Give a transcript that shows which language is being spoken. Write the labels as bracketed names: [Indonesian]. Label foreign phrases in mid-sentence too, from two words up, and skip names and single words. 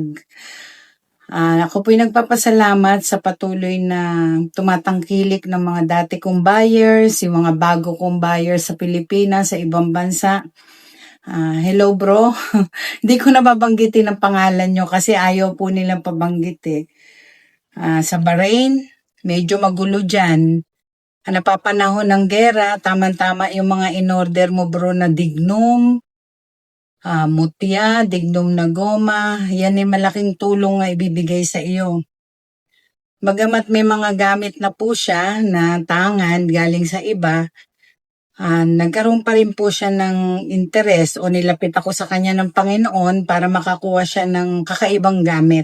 [Filipino] Ako po'y nagpapasalamat sa patuloy na tumatangkilik ng mga dati kong buyers, yung mga bago kong buyers sa Pilipinas, sa ibang bansa. Hello bro, hindi ko nababanggitin ang pangalan nyo kasi ayaw po nilang pabanggit sa Bahrain, medyo magulo dyan. Napapanahon ng gera, tama-tama yung mga in-order mo bro na dignum, mutya, dignum na goma, yan ay malaking tulong na ibibigay sa iyo. Bagamat may mga gamit na po siya na tangan galing sa iba, nagkaroon pa rin po siya ng interes o nilapit ako sa kanya ng Panginoon para makakuha siya ng kakaibang gamit.